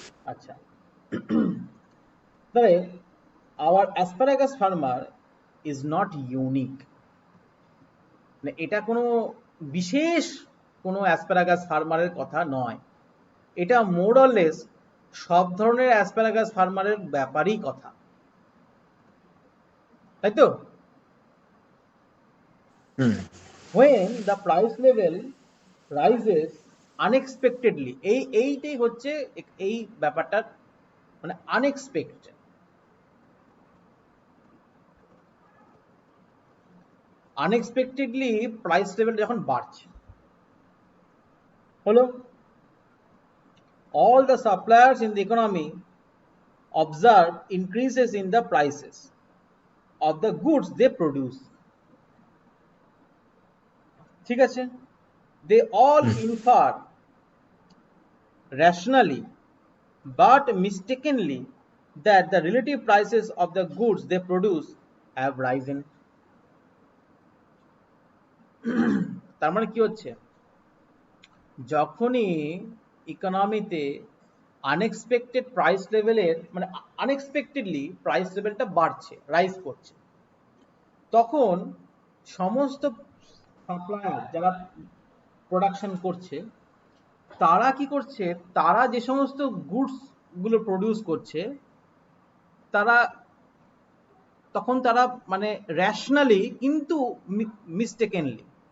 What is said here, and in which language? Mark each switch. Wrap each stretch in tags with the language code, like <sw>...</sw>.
<bn>আচ্ছা, তাহলে</bn> <en>our asparagus farmer is not unique,</en> <bn>মানে এটা কোনো বিশেষ কোনো অ্যাসপারাগাস ফার্মারের কথা নয়, এটা মোর অর লেস সব ধরনের অ্যাসপারাগাস ফার্মারের ব্যাপারই কথা, তাই তো? হুম</bn> <en>When the price level rises</en> <bn>unexpectedly, এইটাই হচ্ছে এই ব্যাপারটার মানে আনএক্সপেক্টেড। আনএক্সপেক্টেডলি প্রাইস লেভেল যখন বাড়ছে, হলো</bn> <en>all the suppliers in the economy observe increases in the prices of the goods they produce,</en> <bn>ঠিক আছে?</bn> <en>They all infer rationally but mistakenly that the relative prices of the goods they produce have risen.</en> <bn>তার মানে কি হচ্ছে, যখনই ইকোনমিতে unexpected price লেভেলের মানে unexpectedly price লেভেলটা বাড়ছে, রাইজ করছে, তখন সমস্ত সাপ্লায়ার যারা প্রোডাকশন করছে তারা কি করছে, তারা যে সমস্ত গুডস গুলো প্রডিউস করছে তারা তখন তারা মানে র্যাশনালি কিন্তু মিস্টেকেনলি</bn>